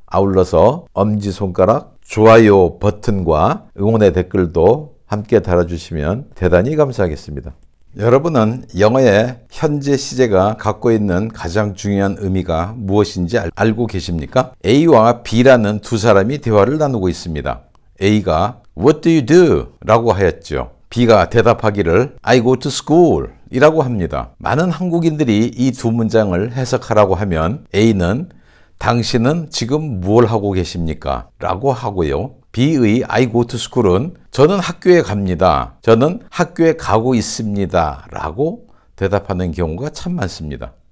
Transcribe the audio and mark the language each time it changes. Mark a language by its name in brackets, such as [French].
[Korean] 아울러서 엄지손가락 좋아요 버튼과 응원의 댓글도 함께 달아주시면 대단히 감사하겠습니다. 여러분은 영어의 현재 시제가 갖고 있는 가장 중요한 의미가 무엇인지 알고 계십니까? A와 B라는 두 사람이 대화를 나누고 있습니다. A가 [English] What do you do? [Korean] 라고 하였죠. B가 대답하기를 [English] I go to school [Korean] 이라고 합니다. 많은 한국인들이 이 두 문장을 해석하라고 하면 A는 당신은 지금 뭘 하고 계십니까? 라고 하고요. B의 [English] I go to school [Korean] 은 저는 학교에 갑니다. 저는 학교에 가고 있습니다. 라고 대답하는 경우가 참 많습니다.